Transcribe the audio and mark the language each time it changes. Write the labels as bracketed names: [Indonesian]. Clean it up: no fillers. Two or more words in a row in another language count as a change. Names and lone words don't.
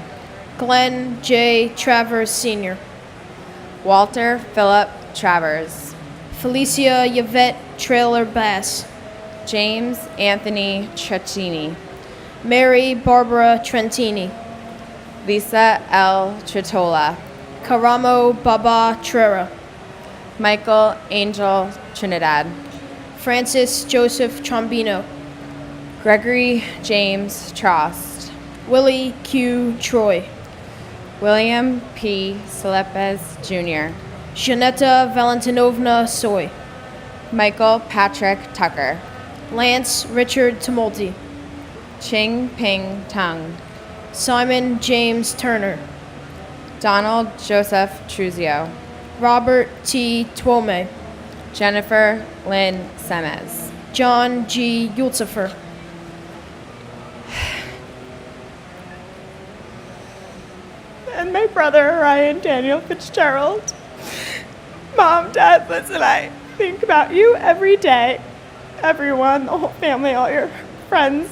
[English] Glenn J. Travers Sr., Walter Philip Travers, Felicia Yvette Trailer Bass, James Anthony Trecchini, Mary Barbara Trentini, Lisa L. Tritola, Karamo Baba Trera, Michael Angel Trinidad, Francis Joseph Trombino, Gregory James Trost, Willie Q. Troy, William P. Salepes Jr., Janetta Valentinovna Soy, Michael Patrick Tucker, Lance Richard Tumulty, Ching Ping Tung, Simon James Turner, Donald Joseph Truzio, Robert T. Twome, Jennifer Lynn Semez, John G. Yultzifer, and my brother Ryan Daniel Fitzgerald. Mom, Dad, listen, I think about you every day. Everyone, the whole family, all your friends.